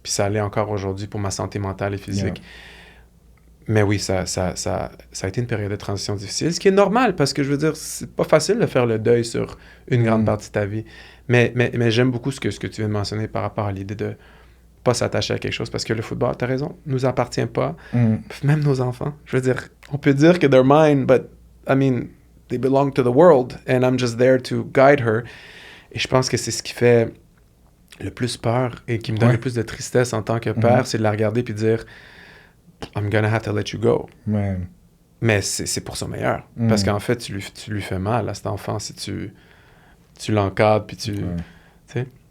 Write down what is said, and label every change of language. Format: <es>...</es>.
<fr>Puis ça allait encore aujourd'hui pour ma santé mentale et physique. Yeah. Mais oui, ça a été une période de transition difficile, ce qui est normal parce que, je veux dire, c'est pas facile de faire le deuil sur une grande partie de ta vie. Mais j'aime beaucoup ce que tu viens de mentionner par rapport à l'idée de pas s'attacher à quelque chose, parce que le football, t'as raison, nous appartient pas. Même nos enfants. Je veux dire, on peut dire que</fr> <en>they're mine, but, I mean, they belong to the world, and I'm just there to guide her.</en> <fr>Et je pense que c'est ce qui fait le plus peur et qui me donne le plus de tristesse en tant que père, c'est de la regarder puis de dire «</fr> <en>I'm gonna have to let you go ».</en> <fr>Mais c'est pour son meilleur. Parce qu'en fait, tu lui fais mal à cet enfant si tu l'encadres puis tu sais.</fr>